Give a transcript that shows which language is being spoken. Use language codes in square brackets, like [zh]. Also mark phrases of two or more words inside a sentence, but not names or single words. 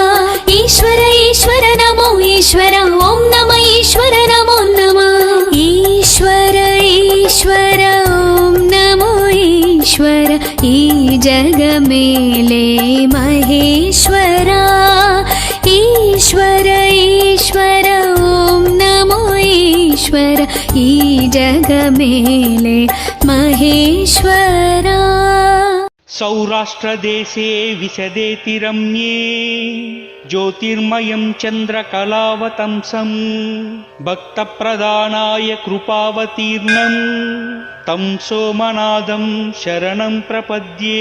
[te] ఈశ్వర ఈశ్వర నమో ఈశ్వర ఓం నమ ఈశ్వర నమో నమ। ఈశ్వర ఈశ్వర ఓం నమో ఈశ్వర। ఈ జగ మేలే మహేశ్వరా। ఈశ్వర ఈశ్వర మహేశ్వర ఈ జగమేలే మహేశ్వరా [sa] सौराष्ट्रदेशे विशदेति रम्ये ज्योतिर्मयं चन्द्रकलावतंसं भक्तप्रदानाय कृपावतीर्णं तं सोमनाथं शरणं प्रपद्ये।